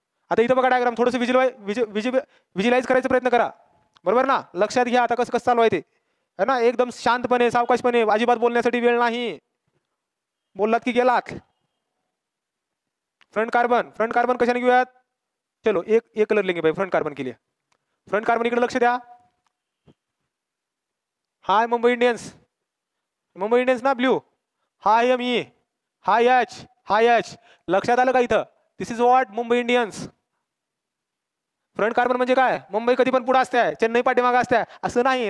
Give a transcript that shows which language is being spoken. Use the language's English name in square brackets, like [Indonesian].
[Marathi] आता इथं बघा डायग्राम, थोडंसं विज्युलाइज करायचा प्रयत्न करा, बरोबर ना. लक्षात घ्या आता कसं चालू आहे ते है ना. एकदम शांतपणे सावकाशपणे, अजिबात बोलण्यासाठी वेळ नाही. बोललात की गेलात. फ्रंट कार्बन कशाने घेऊयात? [Hindi] चलो एक कलर लेंगे भाई फ्रंट कार्बन के लिए. [Marathi] फ्रंट कार्बन इकडे लक्ष द्या. हाय मुंबई इंडियन्स ना ब्ल्यू. हाय ME, हाय H. लक्षात आलं का? इथं [English] This is what? [Marathi] Mumbai Indians. Front carbon म्हणजे काय? मुंबई कधी पण पुढे असते, चेन्नई पाठीमागे असते असं नाही.